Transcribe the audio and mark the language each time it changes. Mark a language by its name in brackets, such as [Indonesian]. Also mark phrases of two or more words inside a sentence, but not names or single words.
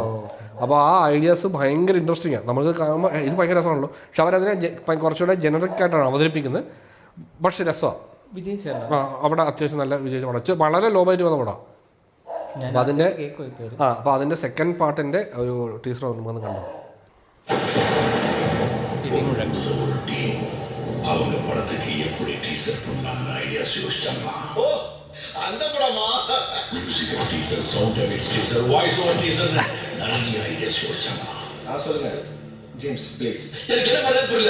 [Malayalam] അപ്പോൾ ആ ഐഡിയാസ് ഭയങ്കര ഇൻട്രസ്റ്റിംഗ് ആണ്. നമുക്ക് കാണുമ്പോൾ ഇത് ഭയങ്കര രസമാണല്ലോ. പക്ഷെ അവരതിനെ കുറച്ചുകൂടെ ജനറിക് ആയിട്ടാണ് അവതരിപ്പിക്കുന്നത്. പക്ഷെ രസമാണ്. അവിടെ അത്യാവശ്യം നല്ല വിജയിച്ച പടം, വളരെ [English] low budget [Malayalam] വന്ന പടം. അപ്പോൾ അതിൻ്റെ സെക്കൻഡ് പാർട്ടിൻ്റെ ഒരു ടീസർ വന്ന് കണ്ടു. [Tamil] அவங்க படத்துக்கு எப்படி டீசர் பண்ணலாம்னு ஐடியாஸ் யோசிச்சாங்களா? ஓ அந்த படமா? [English] musical teaser, sound effects teaser, voice over teaser, [Tamil] நிறைய ஐடியாஸ் யோசிச்சாங்களா? சொல்லுங்க ஜேம்ஸ் ப்ளீஸ். எனக்கு என்ன பண்றது புரியல.